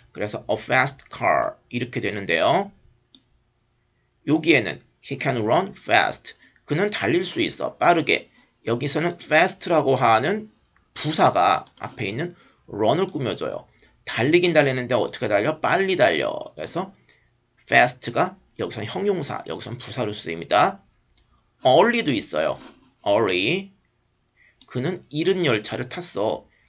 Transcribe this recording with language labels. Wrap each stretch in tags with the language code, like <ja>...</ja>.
<ko>그래서 a fast car 이렇게 되는데요. 여기에는</ko> <en>he can run fast.</en> <ko>그는 달릴 수 있어. 빠르게. 여기서는 fast라고 하는 부사가 앞에 있는 run을 꾸며줘요. 달리긴 달리는데 어떻게 달려? 빨리 달려. 그래서 fast가 여기서는 형용사, 여기서는 부사로 쓰입니다. early도 있어요. early. 그는 이른 열차를 탔어.</ko>